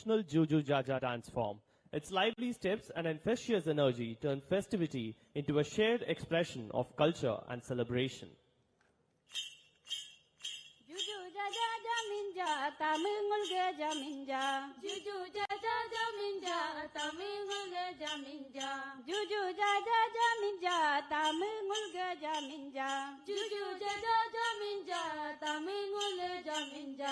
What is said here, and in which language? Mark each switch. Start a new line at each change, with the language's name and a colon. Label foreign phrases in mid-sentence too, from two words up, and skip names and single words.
English: traditional Juju Jaja dance form. Its lively steps and infectious energy turn festivity into a shared expression of culture and celebration. Juju Jaja Jaminja, Tamingul Jaminja. Juju Jaja Jaminja, Tamingul Jaminja. Juju Jaja Jaminja, Tamingul Jaminja. Juju Jaja Jaminja, Tamingul Jaminja.